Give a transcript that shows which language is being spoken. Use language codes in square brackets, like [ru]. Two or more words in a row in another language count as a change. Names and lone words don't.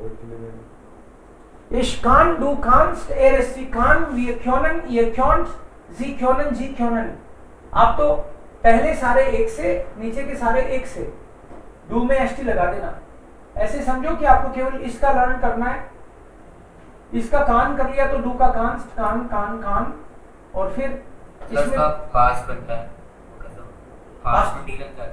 [de] Ich kann, du kannst, ist, sie kann, wir können, ihr könnt, sie können. [hi] आप तो पहले सारे एक से, नीचे के सारे एक से, डू में एसटी लगा देना। ऐसे समझो कि आपको केवल इसका लर्न करना है। इसका कान कर लिया तो डू का कान और फिर इसमें पास्ट बनता है, पास्ट में लग जाता है।